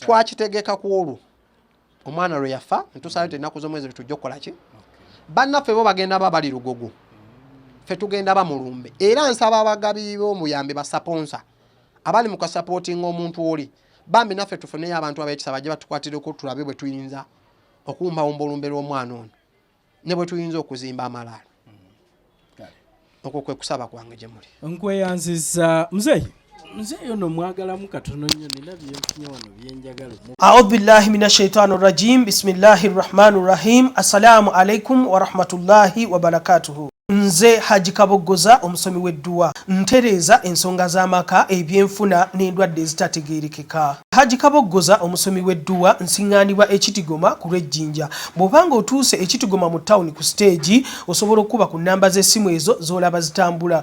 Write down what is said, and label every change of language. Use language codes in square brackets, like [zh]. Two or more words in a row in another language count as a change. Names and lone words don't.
[lg] twakitegeka ku olwo omwana lwe yafa ntusalayo ennaku z'omwezi lwe tujja okukola ki bannaffe bo bagenda ba bali lugogo ffe tugenda ba mulumbe era nsaba abagabi b'omuyambi basaponsa abali mu kasapootinga omuntu oli bambi naffe tufuneyo abantu ab'ekisa bajje batukwatireko tulabe bwe tuyinza okuwumbawumba olumbe lw'omwana ono ne bwe tuyinza okuzimba amalaalo okwo kwe kusaba kwange gye muli. Nkweyanziza muzeeyi ono mwagalamu katono nnyo nina byenfunye wano byenjagala. [ar] أعوذ بالله من الشيطان الرجيم بسم الله الرحمن الرحيم السلام عليكم ورحمة الله وبركاته. [lg] Nze Haji Kaboggoza omusomi w'edduwa ntereeza ensonga z'amaka ebyenfuna n'endwadde ezitategeerekeka. Haji Kaboggoza omusomi w'edduwa nsiŋŋaanibwa ekitigoma ku lw'ejjinja. Bw'obanga otuuse ekitigoma mu ttawuni ku siteegi osobola okuba ku nnamba z'essimu ezo z'olaba zitambula.